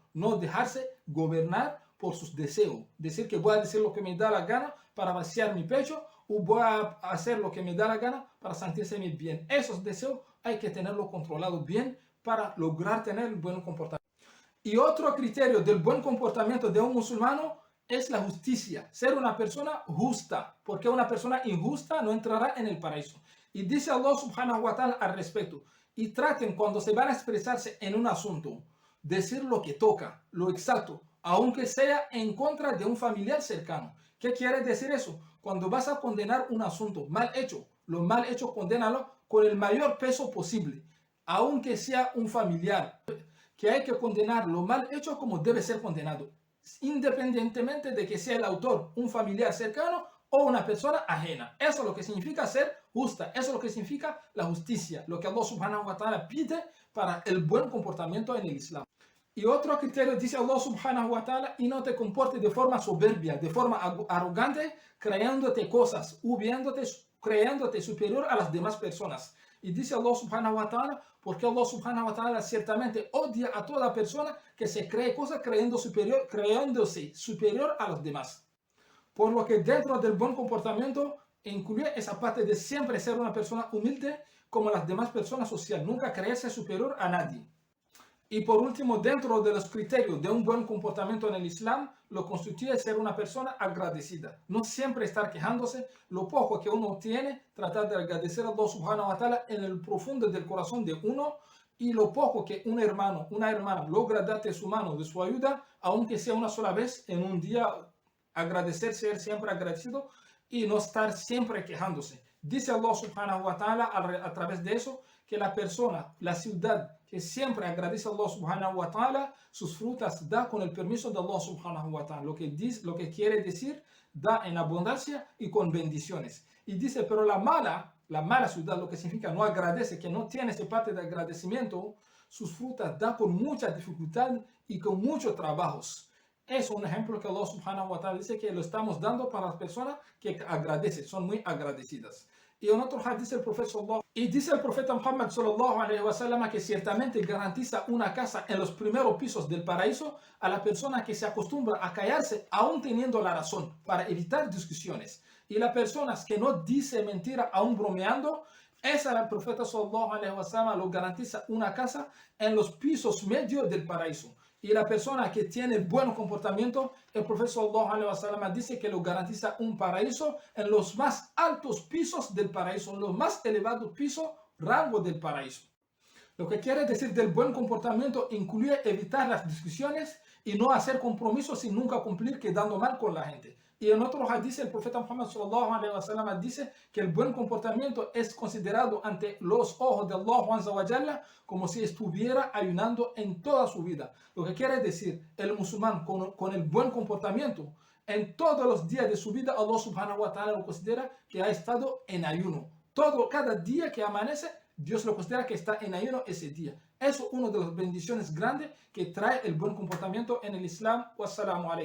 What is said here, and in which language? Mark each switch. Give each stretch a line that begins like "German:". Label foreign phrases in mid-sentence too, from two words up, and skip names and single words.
Spanish: No dejarse gobernar por sus deseos. Decir que voy a decir lo que me da la gana para vaciar mi pecho, o voy a hacer lo que me da la gana para sentirse bien. Esos deseos hay que tenerlo controlado bien para lograr tener buen comportamiento. Y otro criterio del buen comportamiento de un musulmano es la justicia, ser una persona justa, porque una persona injusta no entrará en el paraíso. Y dice
Arabic: الله سبحانه وتعالى
Spanish: al respecto, y traten cuando se van a expresarse en un asunto, decir lo que toca, lo exacto, aunque sea en contra de un familiar cercano. ¿Qué quiere decir eso? Cuando vas a condenar un asunto mal hecho, lo mal hecho condénalo con el mayor peso posible, aunque sea un familiar, que hay que condenar lo mal hecho como debe ser condenado, independientemente de que sea el autor un familiar cercano o una persona ajena. Eso es lo que significa ser justa, eso es lo que significa la justicia, lo que
Arabic: الله سبحانه وتعالى
Spanish: pide para el buen comportamiento en el Islam. Y otro criterio dice
Arabic: الله سبحانه وتعالى,
Spanish: y no te comportes de forma soberbia, de forma arrogante, creyéndote cosas, creyéndote superior a las demás personas. Y dice
Arabic: الله سبحانه وتعالى,
Spanish: porque
Arabic: الله سبحانه وتعالى
Spanish: ciertamente odia a toda persona que se cree cosas creyéndose superior a los demás. Por lo que dentro del buen comportamiento incluye esa parte de siempre ser una persona humilde como las demás personas sociales, nunca creerse superior a nadie. Y por último, dentro de los criterios de un buen comportamiento en el Islam, lo constituye ser una persona agradecida. No siempre estar quejándose, lo poco que uno tiene, tratar de agradecer a
Arabic: الله سبحانه وتعالى
Spanish: en el profundo del corazón de uno, y lo poco que un hermano, una hermana logra darte su mano, de su ayuda, aunque sea una sola vez en un día, agradecer, ser siempre agradecido y no estar siempre quejándose. Dice
Arabic: الله سبحانه وتعالى
Spanish: a través de eso, que la persona, la ciudad que siempre agradece a
Arabic: الله سبحانه وتعالى,
Spanish: sus frutas da con el permiso de
Arabic: الله سبحانه وتعالى.
Spanish: Lo que quiere decir, da en abundancia y con bendiciones. Y dice, pero la mala ciudad, lo que significa no agradece, que no tiene esa parte de agradecimiento, sus frutas da con mucha dificultad y con muchos trabajos. Es un ejemplo que
Arabic: الله سبحانه وتعالى
Spanish: dice que lo estamos dando para las personas que agradecen, son muy agradecidas. Y en otro hadith dice el profeta
Arabic: محمد صلى الله عليه وسلم
Spanish: que ciertamente garantiza una casa en los primeros pisos del paraíso a la persona que se acostumbra a callarse aún teniendo la razón para evitar discusiones. Y las personas que no dicen mentira aún bromeando, esa el profeta
Arabic: صلى الله عليه وسلم
Spanish: lo garantiza una casa en los pisos medios del paraíso. Y la persona que tiene buen comportamiento, el profeta
Arabic: صلى الله عليه وسلم
Spanish: dice que lo garantiza un paraíso en los más altos pisos del paraíso, en los más elevados pisos, rango del paraíso. Lo que quiere decir del buen comportamiento incluye evitar las discusiones y no hacer compromisos sin nunca cumplir, quedando mal con la gente. Y en otro hadith el profeta
Arabic: محمد صلى الله عليه وسلم
Spanish: dice que el buen comportamiento es considerado ante los ojos de
Arabic: الله عز وجل
Spanish: como si estuviera ayunando en toda su vida. Lo que quiere decir, el musulmán con el buen comportamiento, en todos los días de su vida,
Arabic: الله سبحانه وتعالى
Spanish: lo considera que ha estado en ayuno. Cada día que amanece, Dios lo considera que está en ayuno ese día. Eso es una de las bendiciones grandes que trae el buen comportamiento en el Islam.
Arabic: والسلام عليكم.